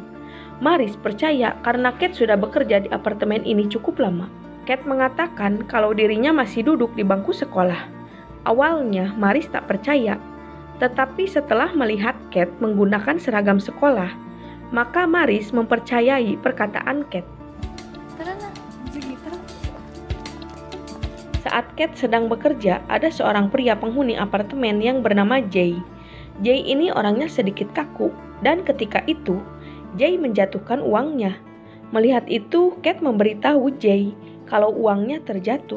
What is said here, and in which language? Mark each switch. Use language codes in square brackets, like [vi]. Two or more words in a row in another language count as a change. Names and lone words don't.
[id] Maris percaya karena Kate sudah bekerja di apartemen ini cukup lama. Kate mengatakan kalau dirinya masih duduk di bangku sekolah. Awalnya Maris tak percaya, tetapi setelah melihat Kate menggunakan seragam sekolah, maka Maris mempercayai perkataan Kate. [tl] Tara na. Sige, tara. [id] Saat Kate sedang bekerja, ada seorang pria penghuni apartemen yang bernama Jay. Jay ini orangnya sedikit kaku, dan ketika itu, Jay menjatuhkan uangnya. Melihat itu, Kate memberitahu Jay kalau uangnya terjatuh.